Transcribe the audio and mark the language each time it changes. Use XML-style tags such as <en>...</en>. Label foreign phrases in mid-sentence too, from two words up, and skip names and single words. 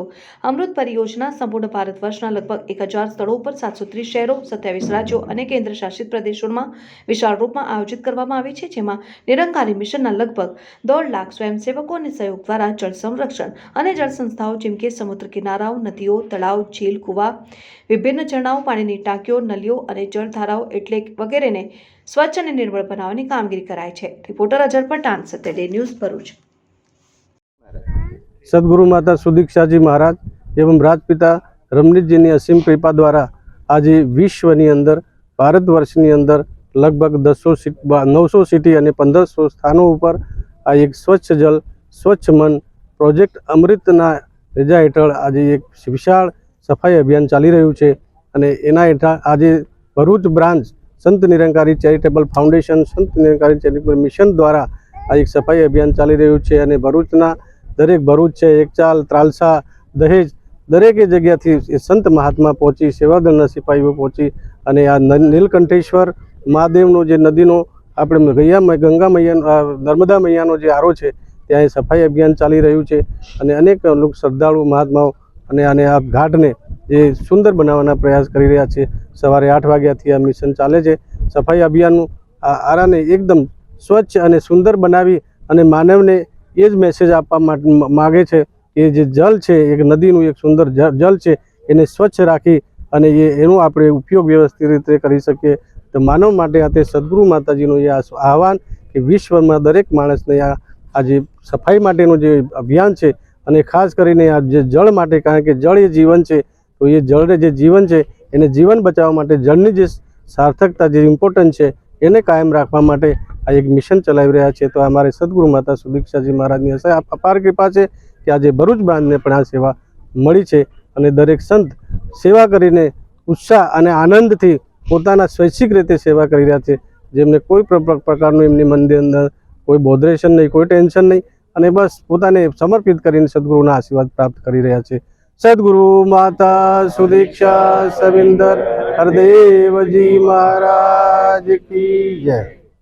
<gu>અમૃત પરિયોજના સંપૂર્ણ ભારત વર્ષના લગભગ 1000 સ્થળો પર 730 શહેરો 27 રાજ્યો અને કેન્દ્ર શાસિત પ્રદેશોમાં વિશાળ રૂપમાં આયોજિત કરવામાં આવી છે, જેમાં નિરંકારી મિશનના લગભગ 1.5 લાખ સ્વયંસેવકો અને સહયોગ દ્વારા જળ સંરક્ષણ અને જળ સંસ્થાઓ જેમ કે સમુદ્ર કિનારાઓ, નદીઓ, તળાવ, झील, કુવા, વિભિન્ન ઝરણાઓ, પાણીની ટાંકીઓ, નળીઓ અને જળધારાઓ એટલે વગેરેને</gu> <hi>स्वच्छ और निर्मल बनाने की कामगिरी कराई है। रिपोर्टर अजर पठान, सत्य न्यूज भरूच। सदगुरु माता सुदीक्षा जी महाराज एवं राजपिता रमनीत जी की असीम कृपा द्वारा आज</hi> <gu>વિશ્વની અંદર ભારતવર્ષની અંદર</gu> <hi>लगभग 900 सिटी और 1500 स्थानों पर आ एक स्वच्छ जल</hi> <gu>સ્વચ્છ મન પ્રોજેક્ટ અમૃતના રેજા હેઠળ આજ એક વિશાળ સફાઈ અભિયાન ચાલી રહ્યું છે અને એના હેઠળ આજ ભરૂચ બ્રાંચ સંત નિરંકારી ચેરિટેબલ ફાઉન્ડેશન સંત નિરંકારી ચેરિટેબલ મિશન દ્વારા આ એક સફાઈ અભિયાન ચાલી રહ્યું છે અને ભરૂચના દરેક ભરૂચ હૈ એકચાલ ત્રાલસા દહેજ દરેકે જગ્યાથી સંત મહાત્મા પહોંચી સેવાદળના સિપાહીઓ પહોંચી અને આ નીલકંઠેશ્વર મહાદેવનો જે નદીનો આપણે ગંગા મૈયા નર્મદા મૈયાનો જે આરો છે ત્યાં સફાઈ અભિયાન ચાલી રહ્યું છે અને અનેક લોક શ્રદ્ધાળુ મહાત્માઓ અને આને આ ઘાટને જે સુંદર બનાવવાના પ્રયાસ કરી રહ્યા છે। સવારે 8 વાગ્યાથી આ મિશન ચાલે છે। સફાઈ અભિયાનનું આરાને એકદમ સ્વચ્છ અને સુંદર બનાવી અને માનવને એ જ મેસેજ આપવા માગે છે કે જે જલ છે એક નદીનું એક સુંદર જલ છે એને સ્વચ્છ રાખી અને એનો આપણે ઉપયોગ વ્યવસ્થિત રીતે કરી શકીએ। તો માનવ માટે આ તે સદ્ગુરુ માતાજીનું એ આહ્વાન કે વિશ્વમાં દરેક માણસને આ જે સફાઈ માટેનું જે અભિયાન છે અને ખાસ કરીને આ જે જલ માટે, કારણ કે જલ એ જીવન છે, તો યે જલ જે જીવન છે એને જીવન બચાવવા માટે જલની જે સાર્થકતા જે ઇમ્પોર્ટન્સ છે એને કાયમ રાખવા માટે આ એક મિશન ચલાવી રહ્યા છે। તો અમારે સદ્ગુરુ માતા સુદીક્ષાજી મહારાજની અપાર કૃપા છે કે આજ ભરૂચ બ્રાંચને પણ આ સેવા મળી છે અને દરેક સંત સેવા કરીને ઉત્સાહ અને આનંદથી પોતાના સ્વૈચ્છિક રીતે સેવા કરી રહ્યા છે, જેમને કોઈ પ્રકારનું એમની મનની અંદર કોઈ બોધરેશન નહીં, કોઈ ટેન્શન નહીં અને બસ પોતાને સમર્પિત કરીને સદ્ગુરુના આશીર્વાદ પ્રાપ્ત કરી રહ્યા છે।</gu> <hi>सद्गुरु माता सुदीक्षा सविंदर हरदेव जी महाराज की जय।</hi>